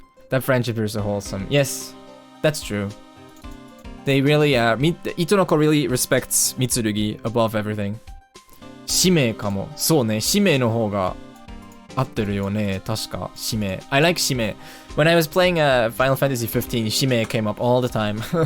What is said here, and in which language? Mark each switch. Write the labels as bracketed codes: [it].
[en] That friendship is so wholesome. Yes, that's true. They really, Itonoko really respects Mitsurugi above everything. [ja] 使命かも。そうね、使命の方が合ってるよね。確か、使命。 [en] I like [ja] 使命。 [en] When I was playing Final Fantasy 15, 使命 came up all the time.